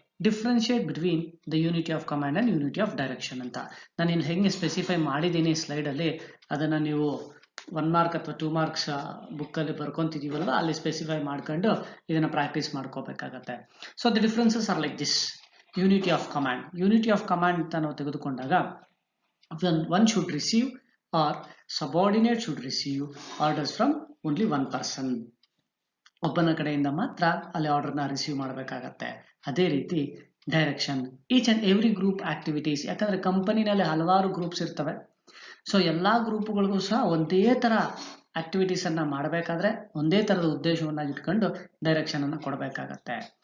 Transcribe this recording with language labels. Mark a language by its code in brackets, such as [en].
[en] differentiate between the unity of command and unity of direction [kn] ಅಂತ ನಾನು ಇಲ್ಲಿ ಹೆಂಗೆ ಸ್ಪೆಸಿಫೈ ಮಾಡಿದ್ದೀನಿ ಸ್ಲೈಡ್ ಅಲ್ಲಿ, ಅದನ್ನ ನೀವು 1 ಮಾರ್ಕ್ ಅಥವಾ 2 ಮಾರ್ಕ್ಸ್ ಬುಕ್ ಅಲ್ಲಿ ಬರ್ಕೊಂತಿದೀವಲ್ವ, ಅಲ್ಲಿ ಸ್ಪೆಸಿಫೈ ಮಾಡ್ಕೊಂಡು ಇದನ್ನ ಪ್ರಾಕ್ಟೀಸ್ ಮಾಡ್ಕೋಬೇಕಾಗತ್ತೆ. [en] So the differences are like this. Unity of command [kn] ಅಂತ ನಾವು ತೆಗೆದುಕೊಂಡಾಗ [en] one should receive or subordinate should receive orders from only one person. [kn] ಒಬ್ಬನ ಕಡೆಯಿಂದ ಮಾತ್ರ ಅಲ್ಲಿ ಆರ್ಡರ್ನ ರಿಸೀವ್ ಮಾಡಬೇಕಾಗತ್ತೆ. ಅದೇ ರೀತಿ direction, [en] each and every group activities, [kn] ಯಾಕಂದ್ರೆ ಕಂಪನಿನಲ್ಲಿ ಹಲವಾರು ಗ್ರೂಪ್ಸ್ ಇರ್ತವೆ. ಸೊ ಎಲ್ಲಾ ಗ್ರೂಪ್ಗಳಿಗೂ ಸಹ ಒಂದೇ ತರ ಆಕ್ಟಿವಿಟೀಸ್ ಅನ್ನ ಮಾಡಬೇಕಾದ್ರೆ ಒಂದೇ ತರದ ಉದ್ದೇಶವನ್ನ ಇಟ್ಕೊಂಡು ಡೈರೆಕ್ಷನ್ ಅನ್ನ ಕೊಡಬೇಕಾಗತ್ತೆ.